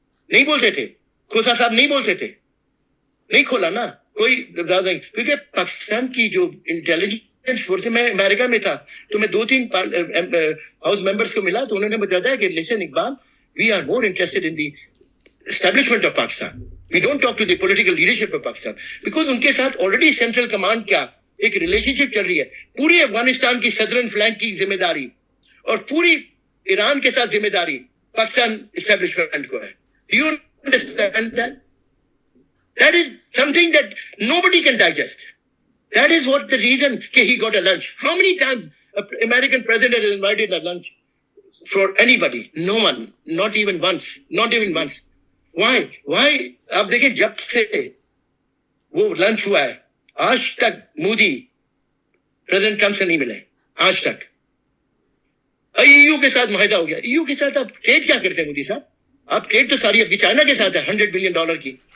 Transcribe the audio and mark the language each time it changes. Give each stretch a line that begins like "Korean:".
Urdu: نہیں بولتے تھے, کھوسا صاحب نہیں بولتے تھے, نہیں کھولا نا کوئی دروازہ نہیں, کیونکہ پاکستان کی جو انٹیلیجنس فورس, میں امریکہ میں تھا تو میں 2-3 ہاؤس ممبرس کو ملا تو انہوں نے بتایا کہ listen Iqbal,
English: we are more interested in the establishment of Pakistan. We don't talk to the political leadership of Pakistan because
Urdu: ان کے ساتھ
English: already central command
Urdu: کیا ایک ریلیشن شپ چل رہی ہے. پوری افغانستان کی سدرن فلینک کی ذمہ داری اور پوری ایران کے ساتھ ذمہ داری پاکستان اسٹیبلشمنٹ کو ہے.
English: Do you understand that? That is something that nobody can digest. That is what the reason he got a lunch. How many times an American president has invited a lunch for anybody? No one. Not even once. Not even once. Why? Why?
Urdu: آپ دیکھیں جب سے وہ lunch ہوا ہے آج تک Modi president Trump سے نہیں ملے آج تک. EU کے ساتھ معاہدہ ہو گیا. EU کے ساتھ آپ ٹریڈ کیا کرتے ہیں مودی صاحب؟ آپ ٹریڈ تو ساری آپ کی چائنا کے ساتھ ہے $100 بلین کی.